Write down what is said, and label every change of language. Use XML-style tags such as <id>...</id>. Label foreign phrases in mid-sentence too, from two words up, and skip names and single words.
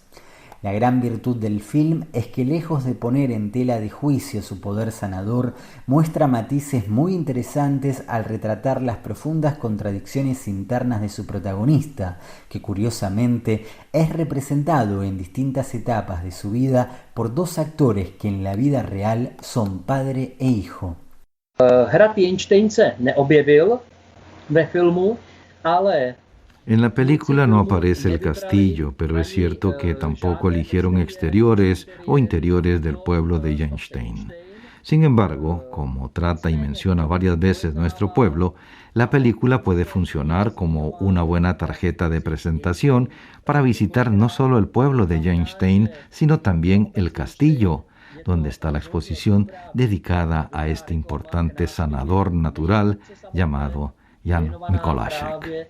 <es>La gran virtud del film es que, lejos de poner en tela de juicio su poder sanador, muestra matices muy interesantes al retratar las profundas contradicciones internas de su protagonista, que curiosamente es representado en distintas etapas de su vida por dos actores que en la vida real son padre e hijo.</es> <cs>Hrad Jenštejn se neobjevil ve filmu, ale</cs> <es>en la película no aparece el castillo, pero es cierto que tampoco eligieron exteriores o interiores del pueblo de Jenštejn. Sin embargo, como trata y menciona varias veces nuestro pueblo, la película puede funcionar como una buena tarjeta de presentación para visitar no solo el pueblo de Jenštejn, sino también el castillo, donde está la exposición dedicada a este importante sanador natural llamado Jan Mikolášek.</es>